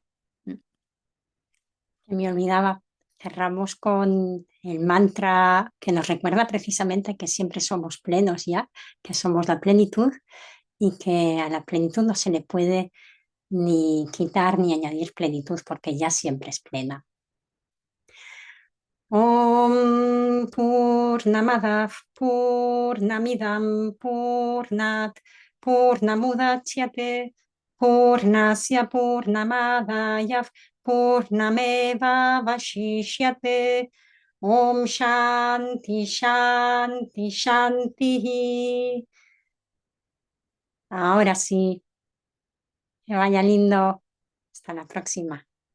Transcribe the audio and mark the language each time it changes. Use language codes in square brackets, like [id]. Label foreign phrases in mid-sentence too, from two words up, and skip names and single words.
[es] Mm, Se me olvidaba, cerramos con el mantra que nos recuerda precisamente que siempre somos plenos ya, que somos la plenitud y que a la plenitud no se le puede ni quitar ni añadir plenitud porque ya siempre es plena. [sa] ॐ पूर्णमदव् पूर्णमिदं पूर्णात् पूर्णमुदच्यते पूर्णस्य पूर्णमादाय पूर्णमेव वशिष्यते ॐ शान्ति शान्ति शान्ति. [es] Ahora sí, que vaya lindo. Hasta la próxima.